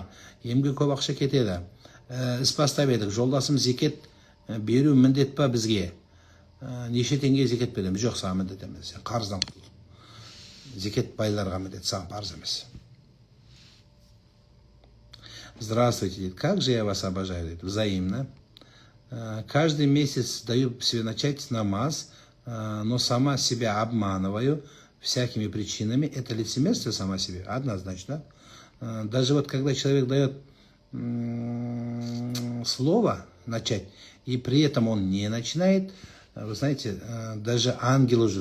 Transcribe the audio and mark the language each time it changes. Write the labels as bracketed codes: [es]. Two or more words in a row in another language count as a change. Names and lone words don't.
[kk] Емге көп ақша кетеді. Іс бастап едік. Жолдасым зекет беру міндет па бізге? Неше теңге зекет береміз? Жоқ, саған міндет емес. Сен қарыздан құтыл. Зекет байларға міндет, саған парыз емес. Здравствуйте, дейді. [ru] Как же я вас обожаю, дейді. Взаимно. Каждый месяц даю себе начать намаз, но сама себя обманываю всякими причинами. Это лицемерство сама себе? Однозначно. Даже вот когда человек дает слово начать, и при этом он не начинает, вы знаете, даже ангелы ждут.